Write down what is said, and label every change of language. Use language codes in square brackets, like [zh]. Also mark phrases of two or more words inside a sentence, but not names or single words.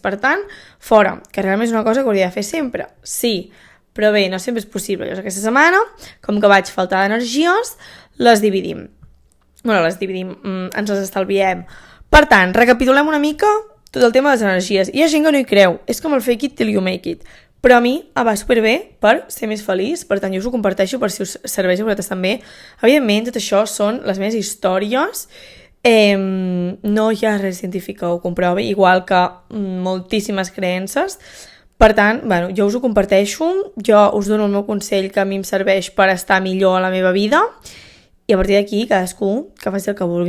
[ca] Per tant, fora, que realment és una cosa que hauria de fer sempre. Sí, però bé, no sempre és possible. Llavors, aquesta setmana, com que vaig faltar d'energies, les dividim. Ens les estalviem. Per tant, recapitulem una mica tot el tema de les energies. Hi ha gent que no hi creu. És com el [en] fake it till you make it. [ca] Però a mi va superbé per ser més feliç, per tant jo us ho comparteixo per si us serveix a vosaltres també. Evidentment, tot això són les meves històries, no hi ha res científic que ho comprovi, igual que moltíssimes creences. Per tant, jo us ho comparteixo, jo us dono el meu consell que a mi em serveix per estar millor a la meva vida, i a partir d'aquí cadascú que faci el que vulgui.